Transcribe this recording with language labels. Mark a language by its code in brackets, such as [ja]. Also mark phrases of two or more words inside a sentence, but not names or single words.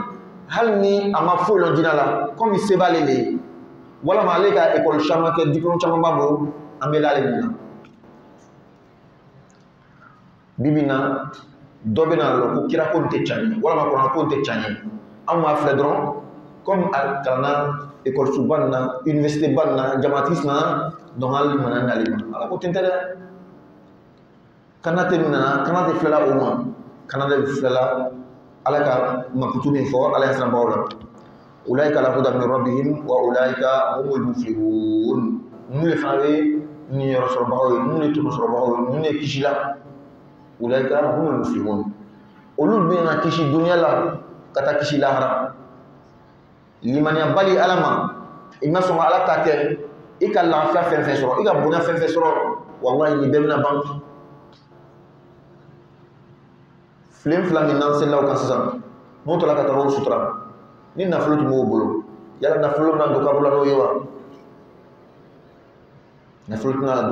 [bm] hali ni a ma foyi lɔn diinɛ la comme se b'ale de ye walama ale ka école caman kɛ diplôme caman b'a bolo an bɛ l'ale min na bibi na dɔ bɛ na lɔ ko kira ko nin tɛ tiɲɛ ye walima kuranɛ ko nin tɛ tiɲɛ ye anw b'a filɛ dɔrɔn comme a kalanna ekɔlisoba nin na université ba nin na jamatisi nana donc hali mana n'ale ma ala ko ten tɛ dɛ kana tɛ min nana kana tɛ filɛla o ma kana tɛ filɛla ala ka makutu min fɔ ala ye siranbaw la [ar] أولئك على هدى من ربهم وأولئك هم المفلحون [bm] ninnu de fana bɛ niyɔrɔ sɔrɔbagaw ye ninnu de tɔnɔ sɔrɔbagaw ye ninnu de kisi la [ar] أولئك هم المفلحون [bm] olu bɛ na kisi dunuya la ka taa kisi lahara limaniya bali ala ma i ma sɔn ka ala ta kɛ i ka lafiya fɛn fɛn sɔrɔ i ka bonya fɛn fɛn sɔrɔ wallahi nin bɛɛ bɛna ban filen fila min n'an selilaw kan sisan n'o tora ka taa o sutura ni nafolo tun b'o bolo yala nafolo bɛna don kaburu la n'o ye wa nafolo tɛna